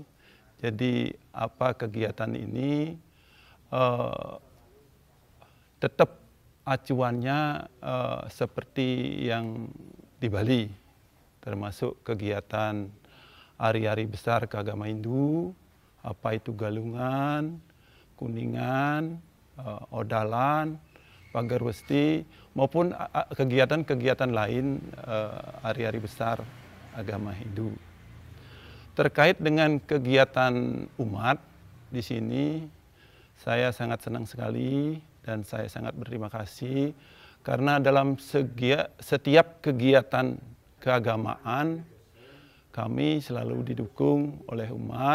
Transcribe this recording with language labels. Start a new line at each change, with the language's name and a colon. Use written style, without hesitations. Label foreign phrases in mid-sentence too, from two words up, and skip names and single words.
Indonesian: Jadi apa kegiatan ini tetap acuannya seperti yang di Bali, termasuk kegiatan hari-hari besar keagama Hindu, apa itu galungan, kuningan, odalan, pagar westi, maupun kegiatan-kegiatan lain hari-hari besar agama Hindu. Terkait dengan kegiatan umat di sini, saya sangat senang sekali dan saya sangat berterima kasih karena dalam setiap kegiatan keagamaan kami selalu didukung oleh umat.